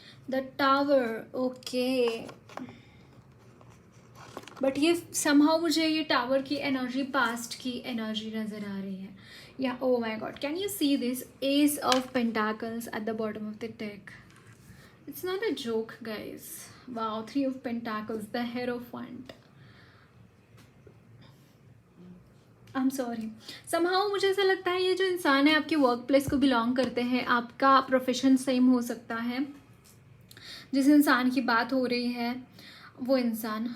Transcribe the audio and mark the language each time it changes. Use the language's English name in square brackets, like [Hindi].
[English] The Tower. Okay. [Hindi] But ये somehow मुझे ये टावर की एनर्जी पास्ट की एनर्जी नज़र आ रही है। [English] या oh my God, can you see this ace of pentacles at the bottom of the deck. It's not a joke guys. Wow, 3 of Pentacles, the Hierophant. I am sorry, [Hindi] somehow मुझे ऐसा लगता है ये जो इंसान है आपके वर्क प्लेस को बिलोंग करते हैं, आपका प्रोफेशन सेम हो सकता है, जिस इंसान की बात हो रही है वो इंसान।